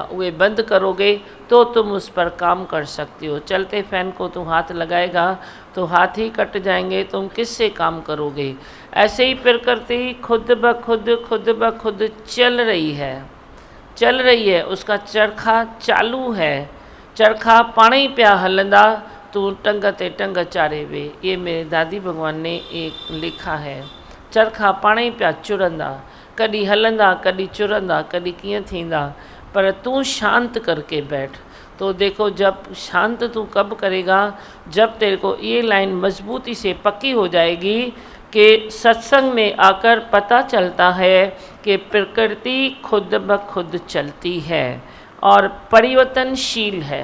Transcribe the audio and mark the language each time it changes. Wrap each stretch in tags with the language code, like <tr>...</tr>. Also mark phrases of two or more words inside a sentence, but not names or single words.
<hi>वे बंद करोगे तो तुम उस पर काम कर सकते हो। चलते फैन को तुम हाथ लगाएगा तो हाथ ही कट जाएंगे, तुम किससे काम करोगे? ऐसे ही प्रकृति खुद ब खुद चल रही है, उसका चरखा चालू है।</hi> <sd>चरखा पाणी पिया हलंदा, तू टंग ते टंग चारे वे।</sd> <hi>ये मेरे दादी भगवान ने एक लिखा है।</hi> <sd>चरखा पाणी पिया चुरंदा, कॾहिं हलंदा कॾहिं चुरंदा, कॾहिं कीअं थींदा।</sd> <hi>पर तू शांत करके बैठ। तो देखो, जब शांत तू कब करेगा, जब तेरे को ये लाइन मजबूती से पक्की हो जाएगी कि सत्संग में आकर पता चलता है कि प्रकृति खुद ब खुद चलती है और परिवर्तनशील है।</hi>